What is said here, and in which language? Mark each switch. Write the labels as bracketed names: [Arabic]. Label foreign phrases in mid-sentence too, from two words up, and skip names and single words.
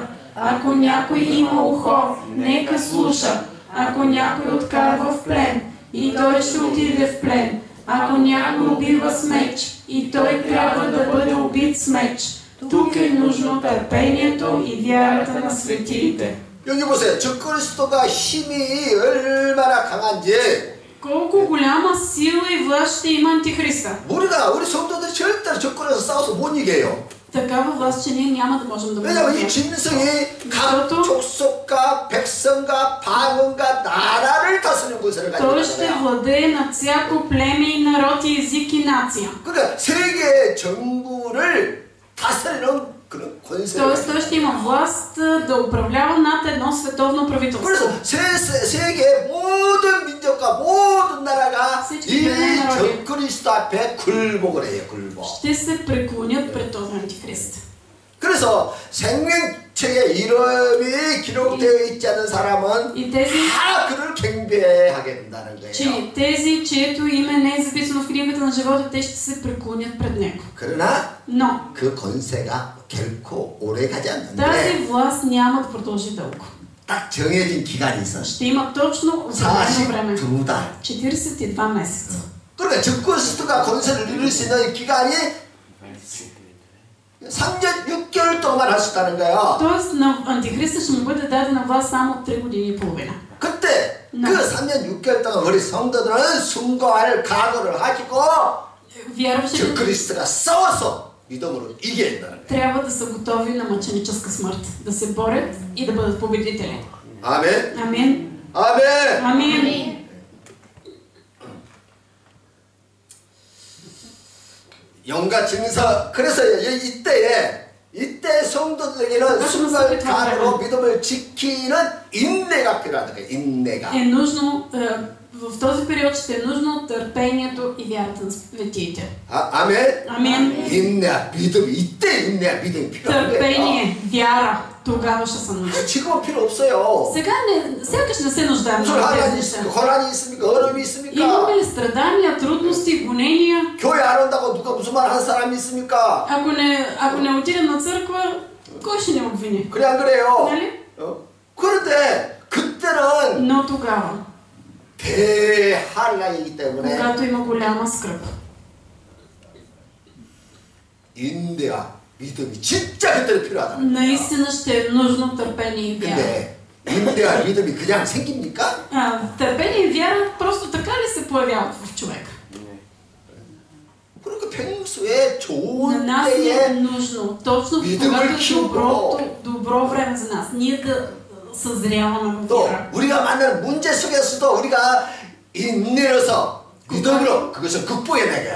[Bulgarian] Ако някой има ухо, нека слуша. Ако някой откарва в плен, и той ще отиде в плен. Ако някой убива с меч, и той трябва да бъде убит с меч. Тук е нужно търпението и вярата на светиите. [Korean] 여기 보세요. 적그리스도가 힘이 얼마나 강한지. [Bulgarian] Колко голяма сила и власт ще има антихриста. [Korean] 우리 성도들이 절대로 적그리스도 싸워서 못 이겨요. [Bulgarian] Такава власт, че ние няма да можем да [Korean] 왜냐하면 이 [Bulgarian] бъдем. [Korean] 짐승이 각 족속과 백성과 방언과 나라를 다스리는 권세를 가지고 [Bulgarian] Той ще [Korean] 있잖아요. [Bulgarian] владее над всяко племе и народ и език и нация. [Korean] 그러니까 세계 정부를 다스리는 그런 권세를 [Bulgarian] Тоест той ще има власт да управлява над едно световно правителство. [Korean] 그래서 세계의 모든 민족과 모든 나라가 이 적그리스도 앞에 굴복을 해요. 굴복. [Bulgarian] Ще се преклонят пред този антихрист. [Korean] 그래서 생명책에 이름이 기록되어 있지 않은 사람은 [Bulgarian] И тези, [Korean] 다 그를 경배하게 된다는 거예요. [Bulgarian] че тези, чието име не е записано в книгата на живота, те ще се преклонят пред него. [Korean] 그러나 [Bulgarian] Но [Korean] 그 권세가 결코 오래 가지 [Bulgarian] тази [Korean] 않는데 [Bulgarian] власт няма да продължи дълго. [Korean] 딱 정해진 기간이 있어. [Bulgarian] Ще има точно определено време. [Korean] 42달. [Bulgarian] 42 месеца. [Korean] 그러니까 적그리스도가 권세를 누릴 수 있는 기간이 3년 6개월 동안 할 수 있다는 거야. [Bulgarian] Тоест на антихриста ще му бъде дадена власт само 3 години и половина. [Korean] 그때 그 3년 6개월 동안 우리 성도들은 순고할 각오를 하시고 [Bulgarian] Вярващите [Korean] 적그리스도가 싸워서 믿음으로 이겨야 된다는 거야. [Bulgarian] трябва да са готови на мъченическа смърт, да се борят и да бъдат победители. [Korean] 아멘. [Bulgarian] Амин. [Korean] 아멘. [Bulgarian] Амин. [Korean] 영과 증서. 그래서 이때 성도들에게는 순고할 각오로 믿음을 지키는 인내가 필요하다. 인내가. [Bulgarian] Е нужно, в този период ще е нужно търпението и вярата на светиите. [Korean] 아멘. [Bulgarian] Амин. [Korean] 인내와 믿음이 이때 인내와 믿음이 필요한 거예요. [Bulgarian] Търпение, вяра, тогава ще са нужни. [Korean] 지금은 필요 없어요. [Bulgarian] Сега сякаш не се нуждаем [Korean] 무슨 [Bulgarian] от тези неща. [Korean] 고난이 있습니까? 어려움이 있습니까? [Bulgarian] Имаме ли страдания, трудности, гонения? [Korean] 교회 안 온다고 누가 무슨 말 한 사람이 있습니까? [Bulgarian] Ако не отидем на църква, кой ще ни обвини? [Korean] 그래 안 그래요? [Bulgarian] Нали? [Korean] 그런데 그때는 [Bulgarian] Но тогава, [Korean] 대한란이기 때문에 [Bulgarian] когато има голяма скръп, [Korean] 인내와 믿음이 진짜 그때는 필요하다. [Bulgarian] наистина ще е нужно търпение и вяра. [Korean] 근데 인내와 믿음이 그냥 생깁니까? [Bulgarian] Търпение и вяра просто така ли се появяват в човека? [Korean] 그러니까 평소에 [Bulgarian] На [Korean] 좋은 [Bulgarian] нас ни е [Korean] 때에 [Bulgarian] нужно, точно [Korean] 믿음을 [Bulgarian] когато е [Korean] 키우고 [Bulgarian] добро време за нас, ние да съзряваме в [Korean] 또 [Bulgarian] вяра. [Korean] 우리가 만나는 문제 속에서도 우리가 인내로서 믿음으로 그것을 극복해내게.